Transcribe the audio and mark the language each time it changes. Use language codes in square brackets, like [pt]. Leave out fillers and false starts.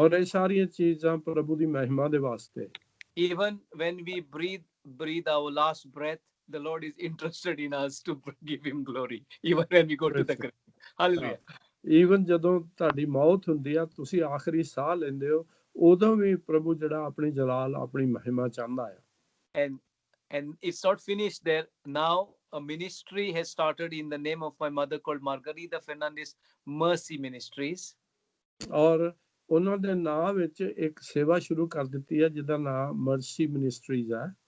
[pa] ਔਰ ਇਹ ਸਾਰੀਆਂ ਚੀਜ਼ਾਂ ਪ੍ਰਭੂ ਦੀ ਮਹਿਮਾ ਦੇ ਵਾਸਤੇ [en] Even when we breathe our last breath, the Lord is interested in us to give him glory, even when we go to the grave. Hallelujah. [pa] Even ਜਦੋਂ ਤੁਹਾਡੀ ਮੌਤ ਹੁੰਦੀ ਆ ਤੁਸੀਂ ਆਖਰੀ ਸਾਹ ਲੈਂਦੇ ਹੋ ਉਦੋਂ ਵੀ ਪ੍ਰਭੂ ਜਿਹੜਾ ਆਪਣੀ ਜਲਾਲ ਆਪਣੀ ਮਹਿਮਾ ਚਾਹੁੰਦਾ ਆ [en] and it's not finished there. Now a ministry has started in the name of my mother called Margarita Fernandez Mercy Ministries. [pa] ਔਰ ਉਹਨਾਂ ਦੇ ਨਾਮ ਵਿੱਚ ਇੱਕ ਸੇਵਾ ਸ਼ੁਰੂ ਕਰ ਦਿੱਤੀ ਹੈ ਜਿਹਦਾ ਨਾਮ ਮਰਸੀ ਮਿਨਿਸਟਰੀਜ਼ ਹੈ